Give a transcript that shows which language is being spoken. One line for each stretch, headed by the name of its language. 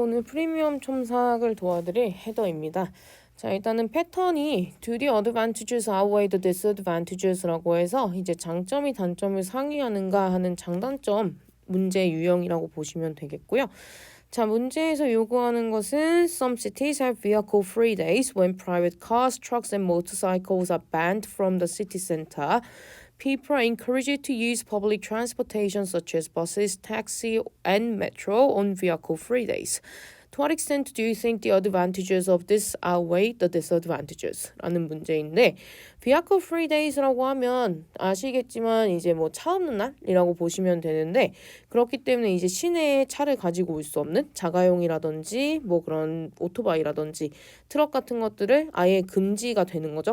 Korean: 오늘 프리미엄 첨삭을 도와드릴 헤더입니다. 자, 일단은 패턴이
English: Do the advantages outweigh the disadvantages
Korean: 라고 해서 이제 장점이 단점을 상회하는가 하는 장단점 문제 유형이라고 보시면 되겠고요. 자, 문제에서 요구하는 것은
English: Some cities have vehicle-free days when private cars, trucks and motorcycles are banned from the city center. People are encouraged to use public transportation such as buses, taxi, and metro on vehicle-free days. To what extent do you think the advantages of this outweigh the disadvantages?
Korean: 라는 문제인데 vehicle-free days라고 하면 아시겠지만 이제 뭐 차 없는 날이라고 보시면 되는데 그렇기 때문에 이제 시내에 차를 가지고 올 수 없는 자가용이라든지 뭐 그런 오토바이라든지 트럭 같은 것들을 아예 금지가 되는 거죠.